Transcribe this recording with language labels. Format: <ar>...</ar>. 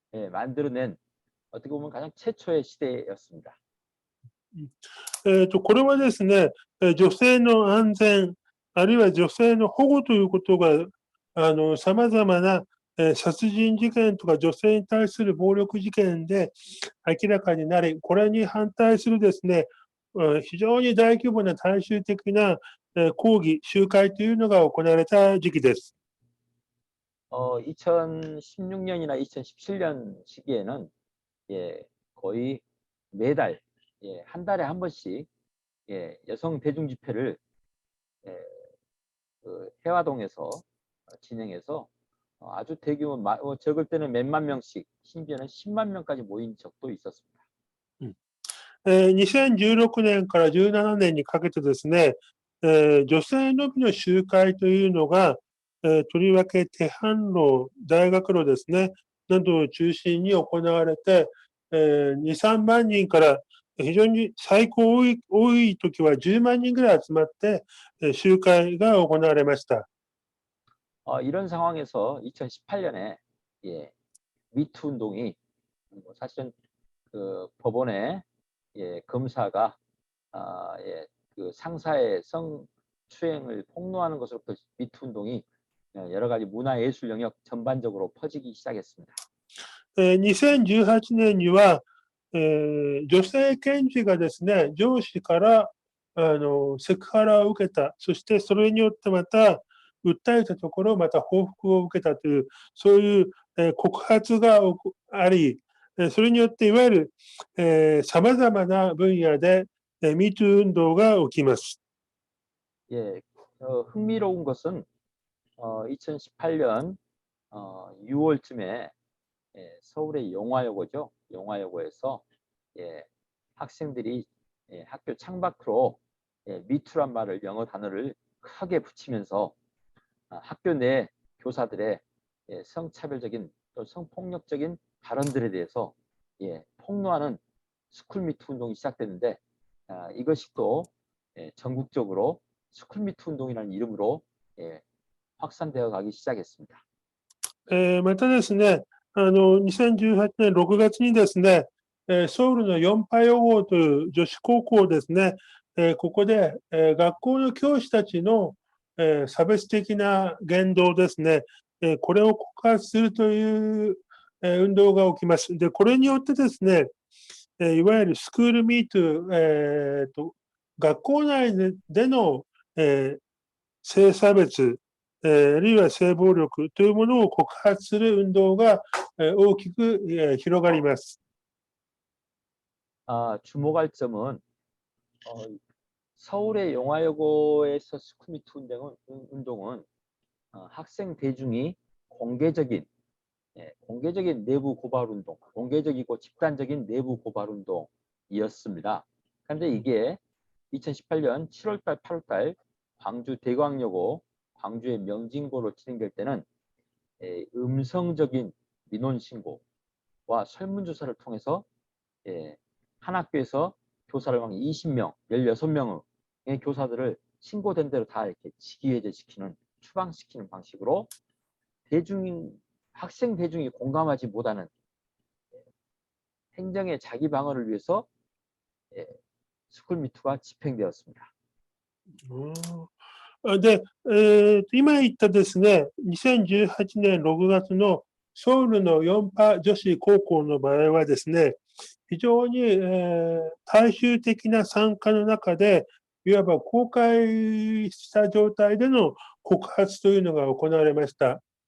<ko>만들어낸 어떻게 보면 가장 최초의 시대였습니다.</ko> <ja>これはですね、女性の安全、あるいは女性の保護ということが、様々な、殺人事件とか女性に対する暴力事件で明らかになり、これに反対するですね、非常に大規模な大衆的な、抗議、集会というのが行われた時期です。</ja> <ko>2016년이나 2017년 시기에는 거의 매달 한 달에 한 번씩 여성 대중 집회를 그 해화동에서 진행해서 아주 대규모 적을 때는 몇만 명씩 심지어는 10만 명까지 모인 적도 있었습니다.</ko> <ja>2016年から17年にかけてですね、女性のみの集会というのが、とりわけテハン路、大学路ですね、などを中心に行われて、2、3万人から非常に最高多い時は10万人ぐらい集まって、集会が行われました。</ja> <ko>이런 상황에서 2018년에 미투 운동이 사실은 그 법원에 검사가 그 상사의 성추행을 폭로하는 것으로부터 미투 운동이 여러 가지 문화예술 영역 전반적으로 퍼지기 시작했습니다.</ko> <ja>2018年には、女性検事がですね、上司からセクハラを受けた、そしてそれによってまた訴えたところ、また報復を受けたという、そういう、告発があり、それによっていわゆる、様々な分野で、MeToo運動が起きます。</ja> <ko>흥미로운 것은 2018년 6월쯤에 서울의 용화여고죠. 용화여고에서 학생들이 학교 창밖으로 미투란 말을 영어 단어를 크게 붙이면서 학교 내 교사들의 성차별적인 또 성폭력적인 발언들에 대해서 폭로하는 스쿨미투 운동이 시작됐는데 이것이 또 전국적으로 스쿨미투 운동이라는 이름으로 확산되어 가기 시작했습니다.</ko> <ja>またですね、2018年6月にですね、ソウルのヨンパヨ号という女子高校ですね、ここで、学校の教師たちの、差別的な言動ですね、これを告発するという、運動が起きます。で、これによってですね、いわゆるスクールミート、学校内での、性差別、あるいは性暴力というものを告発する運動が、大きく、広がります。</ja> <ko>주목할 점은 서울의 용화여고에서 스쿨미투 운동은 학생 대중이 공개적인 내부 고발 운동, 공개적이고 집단적인 내부 고발 운동이었습니다. 그런데 이게 2018년 7월달, 8월달 광주 대광여고, 광주의 명진고로 진행될 때는 음성적인 민원 신고와 설문조사를 통해서 한 학교에서 교사를 막 20명, 16명의 교사들을 신고된 대로 다 이렇게 직위해제시키는, 추방시키는 방식으로 학생 대중이 공감하지 못하는 행정의 자기 방어를 위해서 스쿨미투가 집행되었습니다.</ko> <ja>で、今言ったですね、2018年6月のソウルのヨンパ女子高校の場合はですね、非常に、大衆的な参加の中で、いわば公開した状態での告発というのが行われました。</ja>